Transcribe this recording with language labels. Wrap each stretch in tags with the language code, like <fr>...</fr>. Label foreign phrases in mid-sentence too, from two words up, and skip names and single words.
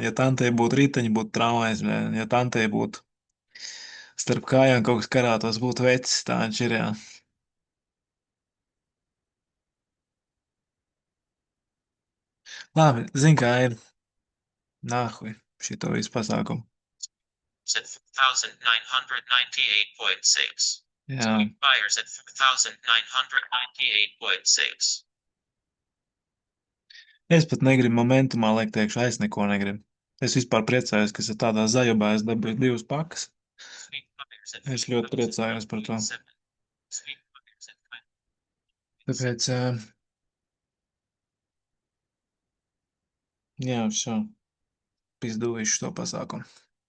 <lv>Ja tantei būtu riteņi, būtu tramvajs, ja tantei būtu starp kājām kaut kas karātos, būtu vecis, tā viņš ir, jā. Labi, zin kā ir. Nāhui, šito visu pasākumu.</lv> <en>At 4,998.6.</en> <lv>Jā,</lv> <en>Sweep buyers at 4,998.6.</en> <lv>es pat negribu momentumā liekt iekšā, es neko negribu. Es vispār priecājos, ka es tādā zajobā es dabūju 2 pakas.</lv> <en>Sweep buyers at</en> <lv>Es ļoti priecājos par to.</lv> <en>4,997. Sweep buyers at 5.</en> <lv>Tāpēc, jā, šo. Pizdu visu to pasākumu.</lv>